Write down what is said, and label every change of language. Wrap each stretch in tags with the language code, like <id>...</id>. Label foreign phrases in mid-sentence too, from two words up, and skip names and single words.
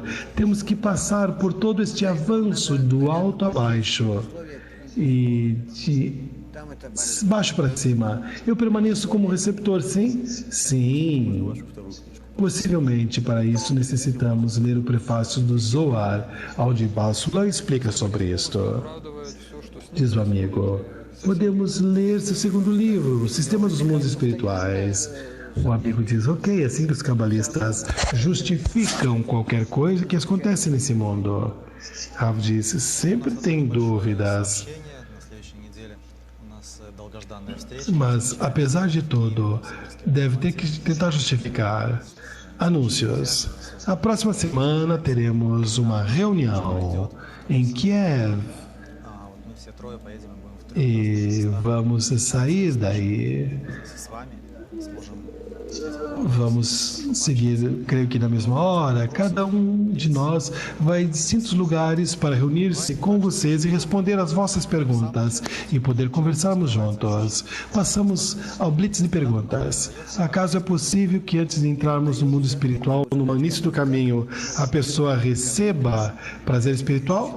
<pt>Temos que passar por todo este avanço do alto a baixo e de baixo para cima. Eu permaneço como receptor, sim? Sim. Possivelmente, para isso, necessitamos ler o prefácio do Zohar, onde Basula explica sobre isto.</pt> <ru>Оправдывает все, что с ним</ru> <pt>Diz o amigo, podemos ler seu segundo livro, O Sistema dos Mundos Espirituais. O amigo diz, ok, assim que os cabalistas justificam qualquer coisa que acontece nesse mundo. Rav diz, sempre tem dúvidas.</pt> <ru>На следующей неделе у нас долгожданная встреча.</ru> <pt>Mas, apesar de tudo, deve ter que tentar justificar. Anúncios. A próxima semana teremos uma reunião em Kiev</pt> <ru>Вот мы все трое поедем и будем</ru> <pt>e vamos sair daí.</pt> <ru>с вами сможем</ru> <pt>Vamos seguir, creio que na mesma hora. Cada um de nós vai em distintos lugares para reunir-se com vocês e responder às vossas perguntas e poder conversarmos juntos. Passamos ao blitz de perguntas. Acaso é possível que antes de entrarmos no mundo espiritual, no início do caminho, a pessoa receba prazer espiritual?</pt>